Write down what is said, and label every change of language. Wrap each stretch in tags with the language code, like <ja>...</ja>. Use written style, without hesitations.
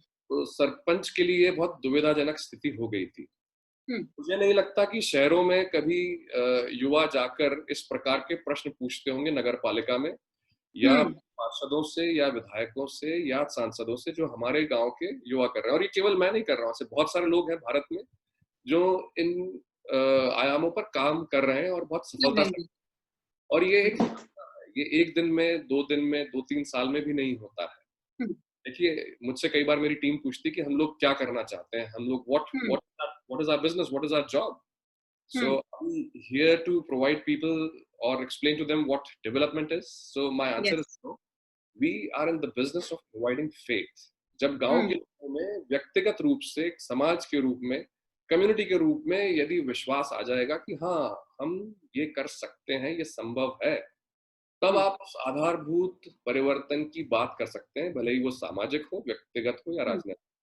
<hi>तो सरपंच के लिए बहुत दुविधाजनक स्थिति हो गई थी। मुझे नहीं लगता कि शहरों में कभी युवा जाकर इस प्रकार के प्रश्न पूछते होंगे नगर पालिका में, या पार्षदों से या विधायकों से या सांसदों से, जो हमारे गांव के युवा कर रहे हैं। और ये केवल मैं नहीं कर रहा हूँ, ऐसे बहुत सारे लोग हैं भारत में जो इन आयामों पर काम कर रहे हैं और बहुत सफलता से। और ये एक दिन में, 2 दिन में, 2-3 साल में भी नहीं होता है। देखिए, मुझसे कई बार मेरी टीम पूछती कि हम लोग क्या करना चाहते हैं, हम लोग</hi> <en>what is our business, what is our job? So I'm here to provide people or explain to them what development is. So my answer is no. We are in the business of providing faith.</en> <hi>जब गांव के लोगों में व्यक्तिगत रूप से, एक समाज के रूप में, कम्युनिटी के रूप में यदि विश्वास आ जाएगा कि हाँ हम ये कर सकते हैं, ये संभव है, तब आप उस आधारभूत परिवर्तन की बात कर सकते हैं, भले ही वो सामाजिक हो, व्यक्तिगत हो या राजनीतिक।</hi>